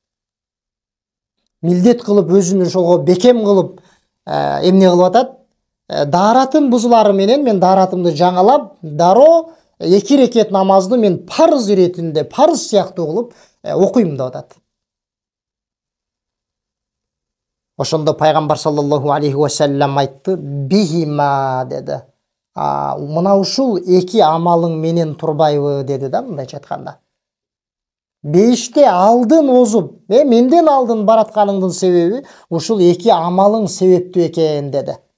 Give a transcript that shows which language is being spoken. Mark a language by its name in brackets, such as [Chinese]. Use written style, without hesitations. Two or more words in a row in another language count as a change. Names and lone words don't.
[Kyrgyz] Милдет кылып, өзүнү ошого бекем кылып эмне кылып атат? Дааратым бузулары менен мен дааратымды жаңалап, дароо 2 рекет намазды мен парыз иретинде, парыз сыяктуу кылып окуйм деп атат. Ошондо пайгамбар [Arabic] صلى الله عليه وسلم [Kyrgyz] айтты: бихима деди. Мына ушул 2 амалың менен турбайбы деди да, мындайча айтканда. Бейиште алдын озуп, менден алдын баратканыңдын себеби ушул 2 амалың себептүү экен деди.